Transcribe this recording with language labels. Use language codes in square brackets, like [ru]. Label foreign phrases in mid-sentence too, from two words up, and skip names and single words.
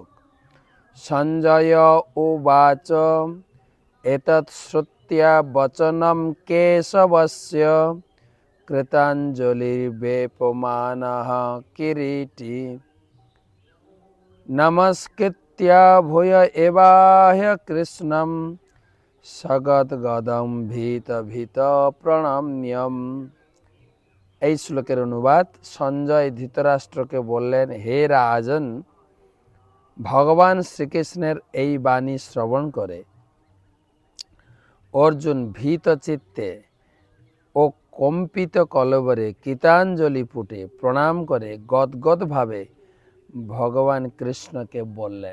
[sa] संजय उवाच एतत् श्रुत्या वचनं केशवस्य कृताञ्जलिर्वेपमानः किरीटी नमस्कृत्य भूय एवाह्य कृष्णं सगद्गदं भीत भीत प्रणम्यम। [bn] এই শ্লোকের অনুবাদ, সঞ্জয় ধৃতরাষ্ট্রকে বললেন, হে রাজন, ভগবান শ্রীকৃষ্ণের এই বাণী শ্রবণ করে অর্জুন ভীত চিত্তে ও কম্পিত কলবরে কৃতাঞ্জলি পুটে প্রণাম করে গদগদ ভাবে ভগবান কৃষ্ণকে বললেন।